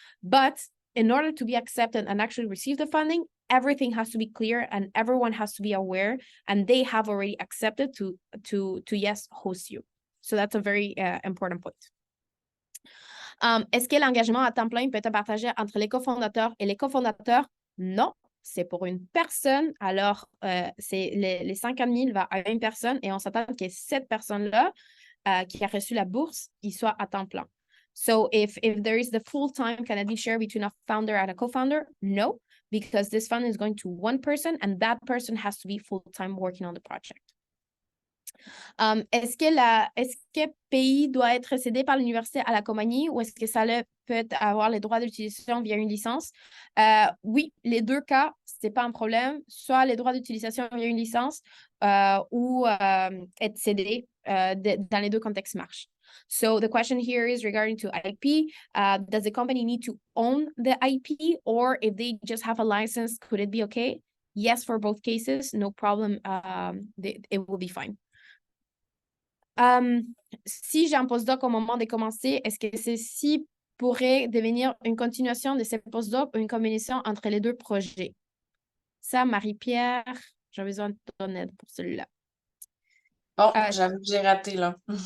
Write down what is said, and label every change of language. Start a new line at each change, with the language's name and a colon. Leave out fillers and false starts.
English: But in order to be accepted and actually receive the funding, everything has to be clear and everyone has to be aware, and they have already accepted to yes, host you. So that's a very important point.
French: Est-ce que l'engagement à temps plein peut être partagé entre les cofondateurs et les cofondateurs? Non, c'est pour une personne. Alors, c'est les 50 000 va à une personne et on s'attend que cette personne-là qui a reçu la bourse, il soit à temps plein.
English: So if there is the full-time, can it be shared between a founder and a co-founder? No, because this fund is going to one person and that person has to be full-time working on the project.
French: Est-ce que pays doit être cédé par l'université à la compagnie ou est-ce que ça peut avoir les droits d'utilisation via une licence? Oui, les deux cas, ce n'est pas un problème. Soit les droits d'utilisation via une licence ou être cédé dans les deux contextes marchent.
English: So the question here is regarding to IP. Does the company need to own the IP or if they just have a license, could it be okay? Yes, for both cases, no problem. It will be fine.
French: Si j'ai un postdoc au moment de commencer, est-ce que ceci pourrait devenir une continuation de ces postdocs ou une combinaison entre les deux projets? Ça, Marie-Pierre, j'ai besoin de ton aide pour celui-là. Bon, j'avoue que j'ai raté, là.